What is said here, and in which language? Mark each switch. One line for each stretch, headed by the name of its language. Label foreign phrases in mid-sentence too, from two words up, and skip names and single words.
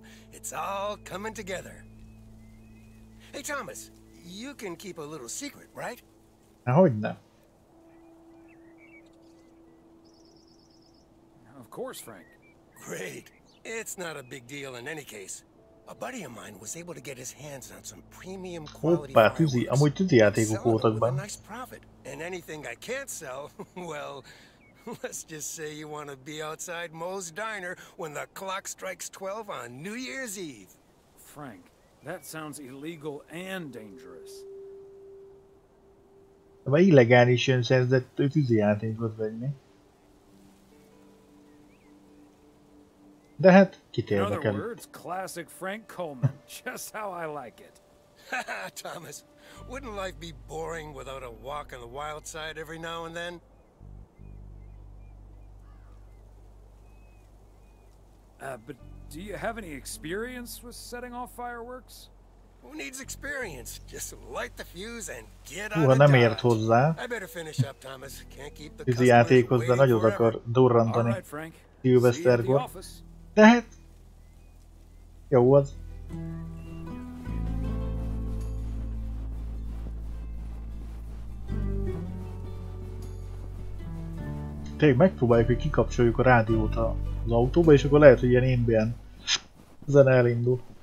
English: It's all coming together. Hey, Thomas, you can keep a little secret, right?
Hungarian: Hogyne.
English: Of course, Frank. Great. It's not a big deal in any case. A buddy of mine was able to get his hands on some premium quality
Hungarian: Hoppá, amúgy tűzijátékok voltak benne.
English: Nice profit. And anything I can't sell, well, let's just say you want to be outside Moe's Diner when the clock strikes 12 on New Year's Eve. Frank, that sounds illegal and dangerous.
Hungarian: De illegálisan szerzett tűzijátékot venni. De hát, kit érdekel?
English: In other words, classic Frank Coleman. Just how I like it. Haha, Thomas. Wouldn't life be boring without a walk on the wild side every now and then? But do you have any experience with setting off fireworks? Who needs experience? Just light the fuse and get
Hungarian: Húha,
English: out of
Hungarian: nem ért
English: Dodge.
Hungarian: hozzá.
English: I better finish up, Thomas. Can't keep the
Hungarian: Tűzi
English: customers
Hungarian: játékhoz, de
English: waiting
Hungarian: nagyot
English: forever.
Hungarian: akar durrantani.
English: Alright, Frank.
Hungarian: Szilveszterkor. De hát... Jó az. Tényleg megpróbáljuk, hogy kikapcsoljuk a rádiót az autóba, és akkor lehet, hogy ilyen ambient zene elindul.